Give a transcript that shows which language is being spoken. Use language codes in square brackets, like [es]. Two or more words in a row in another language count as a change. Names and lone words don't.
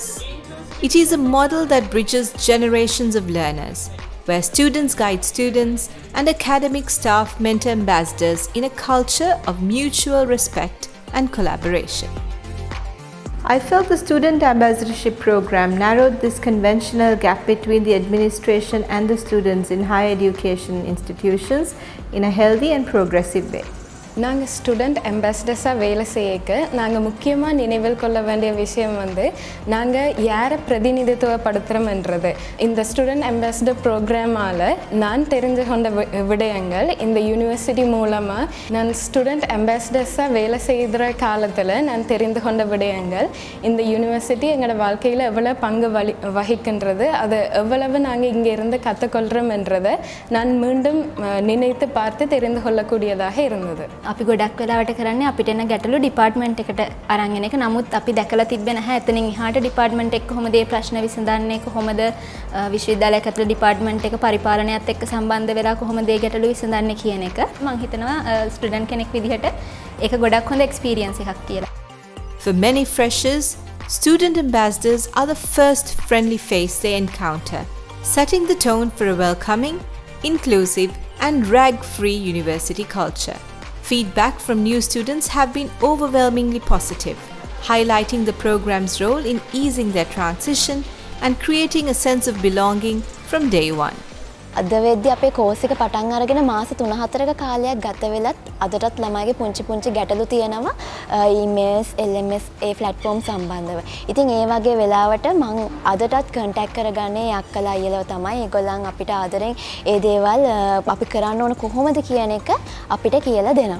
[en] It is a model that bridges generations of learners, where students guide students and academic staff mentor ambassadors in a culture of mutual respect and collaboration. I felt the Student Ambassadorship Programme narrowed this conventional gap between the administration and the students in higher education institutions in a healthy and progressive way. [ta] நாங்கள் [en] student ambassadors [ta] வேலை செய்யக்க நாங்கள் முக்கியமாக நினைவில் கொள்ள வேண்டிய விஷயம் நாங்கள் யாரை பிரதிநிதித்துவப்படுத்துகிறோம்ன்றது. இந்த [en] student ambassador program [ta] நான் தெரிஞ்சு கொண்ட விடயங்கள் இந்த யூனிவர்சிட்டி மூலமாக நான் [en] student ambassadors [ta] வேலை செய்கிற காலத்தில் நான் தெரிந்து கொண்ட விடயங்கள் இந்த யூனிவர்சிட்டி எங்களோட வாழ்க்கையில் எவ்வளோ பங்கு வகிக்கின்றது, அதை எவ்வளவு நாங்கள் இங்கே இருந்து கற்றுக்கொள்கிறோம்ன்றதை நான் மீண்டும் நினைத்து பார்த்து தெரிந்து கொள்ளக்கூடியதாக இருந்தது. [si] අපි ගොඩක් වෙලාවට කරන්නේ අපිට එන ගැටලු ඩිපාර්ට්මන්ට් එකට අරන් එන එක. නමුත් අපි දැකලා තිබ්බේ නැහැ එතනින් එහාට ඩිපාර්ට්මන්ට් එක කොහොමද මේ ප්‍රශ්න විසඳන්නේ, කොහොමද විශ්වවිද්‍යාලයක් ඇතුළේ ඩිපාර්ට්මන්ට් එක පරිපාලනයත් එක්ක සම්බන්ධ වෙලා කොහොමද මේ ගැටලු විසඳන්නේ කියන එක. මම හිතනවා ස්ටුඩන්ට් කෙනෙක් විදිහට ඒක ගොඩක් හොඳ එක්ස්පීරියන්ස් එකක් කියලා. [en] For many freshers, student ambassadors are the first friendly face they encounter, setting the tone for a welcoming, inclusive and rag-free university culture. Feedback from new students have been overwhelmingly positive, highlighting the program's role in easing their transition and creating a sense of belonging from day one. [si] අද වෙද්දී අපේ කෝස් එක පටන් අරගෙන මාස 3-4ක කාලයක් ගත වෙලත් අදටත් ළමයිගේ පුංචි ගැටලු තියෙනවා [en] emails LMS [si] ඒ platform සම්බන්ධව. ඉතින් ඒ වගේ වෙලාවට මම අදටත් contact කරගන්නේ අක්කලා අයියලව තමයි. ඒගොල්ලන් අපිට ආදරෙන් ඒ දේවල් අපි කරන්න ඕන කොහොමද කියන එක අපිට කියලා දෙනවා.